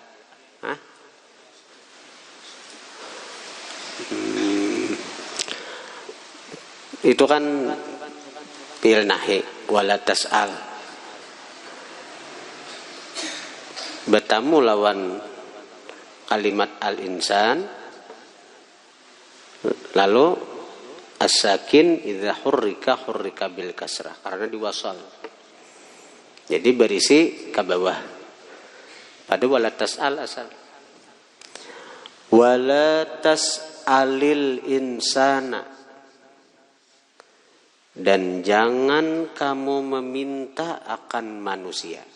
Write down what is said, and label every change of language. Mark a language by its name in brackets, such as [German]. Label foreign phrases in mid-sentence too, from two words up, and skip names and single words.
[Indonesian] Itu kan [Arabic] فعل نهي, ولا تسأل. [Indonesian] Bertamu lawan [Arabic] كلمة الإنسان, [Indonesian] lalu [Arabic] الساكن إذا حرك بالكسرة [Indonesian] karena diwasal. Jadi berisi ke bawah. [Arabic] Pada ولا تسأل asal. ولا تسأل الإنسان. [Indonesian] Dan jangan kamu meminta akan manusia.